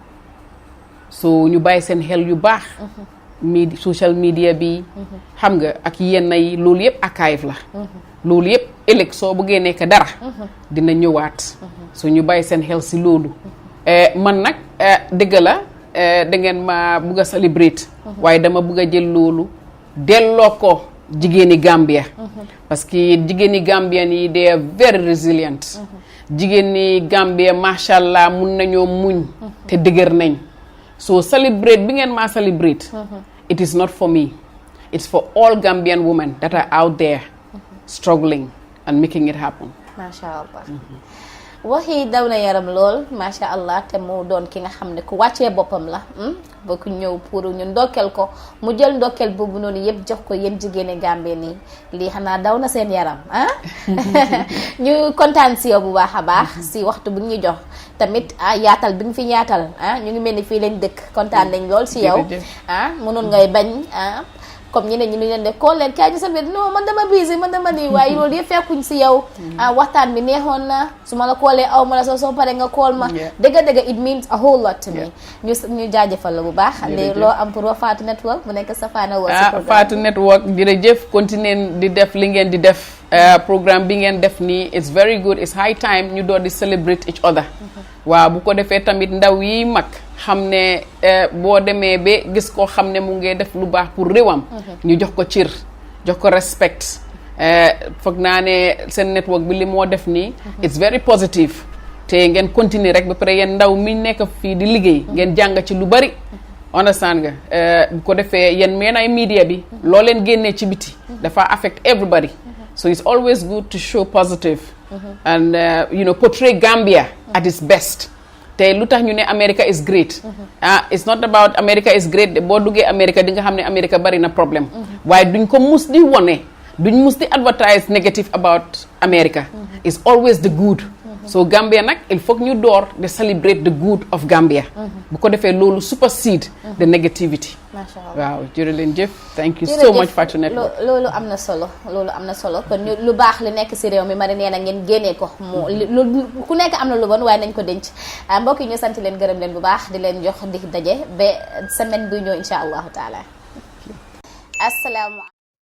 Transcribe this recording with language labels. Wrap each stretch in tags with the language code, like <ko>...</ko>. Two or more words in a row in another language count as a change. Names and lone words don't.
<wo>so ñu bàyyi seen xel yu baax</wo> <en>social media</en> <wo>bi xam nga ak yenn yi loolu yëpp archive la loolu yëpp ëllëg soo bëggee nekk dara dina ñëwaat so ñu bàyyi seen xel si loolu man nag dëgg la da ngeen ma bugg a celebrate waaye dama bugg a jël loolu delloo ko jigéeni Gambia</wo> <fr>parce que</fr> <wo>jigéeni Gambian yi</wo> <en>they are very resilient</en> <wo>jigéen ñi Gambia</wo> <ar>ما شاء الله</ar> <wo>mun nañoo muñ te dëgër nañ so celebrate bi ngeen maa celebrate</wo> <en>it is not for me it's for all Gambian women that are out there struggling and making it happen</en> <ar>ما شاء الله</ar> <wo>waxi daw na yaram lool</wo> <ar>ما شاء الله</ar> <wo>te mu doon ki nga xam ne ku wàccee boppam la ba ku ñëw pour ñu ndokkeel ko mu jël ndokkeel boobu noonu yëpp jox ko yéen jigéeni Gambie nii lii xanaa daw na seen yaram ñu kontaan si yow bu baax a baax si waxtu bi ñu jox tamit yaatal bi nga fi yaatal ñu ngi mel ni fii lañ dëkk kontaan nañ lool si yow mënoon ngay bañ comme ñeneen ñi ñu leen def call leen kaay ñu salbe non man dama busy man dama nii waaye loolu yëpp fekkuñ si yow waxtaan bi neexoon na su ma la koolee aw ma la soo pare nga call ma dëgg</wo> <en>it means a whole lot to me</en> <wo>ñu jaajëfal la bu baax léegi loo am pour wax Fatou Network bu nekk sa Fana World Fatou Network jërëjëf continuer di def li ngeen di def programme bi ngeen def nii</wo> <en>it's very good it's high time</en> <wo>ñu door di</wo> <en>celebrate each other</en> <wo>waaw bu ko defee tamit ndaw yi mag xam ne boo demee ba gis koo xam ne mu ngi def lu baax pour réewam ñu jox ko cër jox ko respect foog naa ne seen network bi li moo def nii</wo> <en>it's very positive</en> <wo>te ngeen continuer rek ba pare yéen ndaw mi nekk fii di liggéey ngeen jàng ci lu bari understand nga bu ko defee yéen meen ay media bi loo leen génnee ci biti dafa</wo> <en>affect everybody So it's always good to show positive and portray Gambia at its best.</en> <wo>te lu tax ñu ne</wo> <en>America is great it's not about America is great</en> <wo>de boo duggee America di nga xam ne America bari na problème waaye duñ ko mus di wone duñ mus di</wo> <en>advertise negative about America it's always the good so</en> <wo>Gambia nag</wo> <fr>il faut</fr> <wo>ñu door de</wo> <en>celebrate the good of Gambia</en> <wo>bu ko defee loolu</wo> <en>supersede the negativity</en> <ar>ما شاء الله</ar> <wo>waaw jërë leen jëf</wo> <en>thank you so much</en> <wo>Fatou Network loolu am na solo kon lu baax li nekk si réew mi ma nee na ngeen génnee ko mu ku nekk am na lu bon waaye nañ ko denc mbokk yi ñu sant leen gërëm leen bu baax di leen jox di daje ba semaine bi ñëw</wo> <ar>إن شاء الله تعالى السلام</ar>